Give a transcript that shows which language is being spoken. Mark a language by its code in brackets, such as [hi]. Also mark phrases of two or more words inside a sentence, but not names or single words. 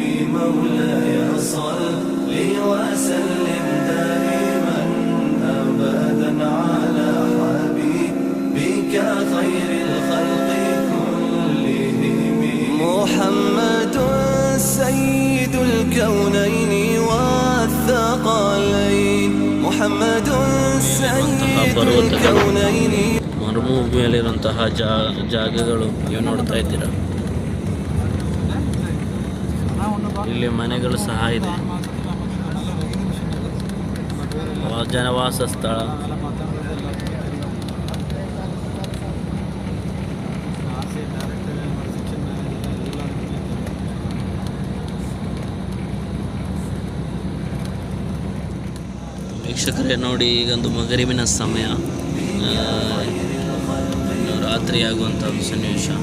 [ar] مولاي صل وسلم دائما أبدا على حبيبك خير الخلق كلهم. محمد سيد الكونين والثقلين. محمد سيد الكونين. [kn] ಮರುಭೂಮಿಯಲ್ಲಿರುವಂತಹ ಜಾಗಗಳು ನೀವು ನೋಡ್ತಾ ಇದ್ದೀರಾ. ಇಲ್ಲಿ ಮನೆಗಳು ಸಹ ಇದೆ. ಜನವಾಸ ಸ್ಥಳ. ವೀಕ್ಷಕರೇ ನೋಡಿ, ಈಗೊಂದು ಮಗರಿಬಿನ ಸಮಯ, ರಾತ್ರಿ ಆಗುವಂಥ ಒಂದು ಸನ್ನಿವೇಶ.